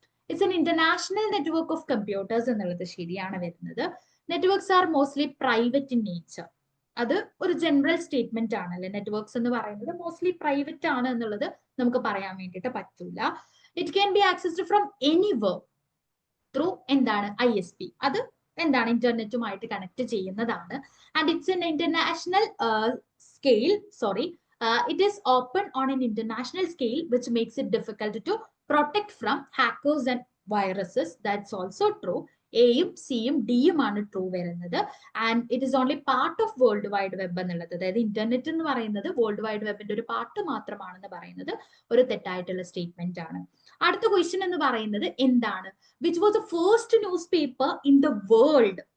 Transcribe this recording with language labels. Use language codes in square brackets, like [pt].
[en] it's an international network of computers [ml] എന്നുള്ളത് ശരിയാണ് വരുന്നത്. [en] Networks are mostly private in nature. [ml] അത് ഒരു ജനറൽ സ്റ്റേറ്റ്മെന്റ് ആണ് അല്ലെ. നെറ്റ്വർക്ക്സ് എന്ന് പറയുന്നത് മോസ്റ്റ്ലി പ്രൈവറ്റ് ആണ് എന്നുള്ളത് നമുക്ക് പറയാൻ വേണ്ടിയിട്ട് പറ്റൂല. [en] it can be accessed from anywhere through [ml] എന്താണ് [en] ISP. [ml] അത് എന്താണ് ഇന്റർനെറ്റുമായിട്ട് കണക്ട് ചെയ്യുന്നതാണ്. [en] And it's an international scale it is open on an international scale, which makes it difficult to protect from hackers and viruses. That's also true. [ml] എയും സിയും ഡിയും ആണ് true വരുന്നത്. [en] and it is only part of world wide web [ml] എന്നുള്ളത്, അതായത് internet എന്ന് പറയുന്നത് world wide വെബിന്റെ ഒരു പാർട്ട് മാത്രമാണെന്ന് പറയുന്നത് ഒരു തെറ്റായിട്ടുള്ള സ്റ്റേറ്റ്മെന്റ് ആണ്. അടുത്ത ക്വസ്റ്റ്യൻ എന്ന് പറയുന്നത് എന്താണ്? [en] Which was the first newspaper in the world?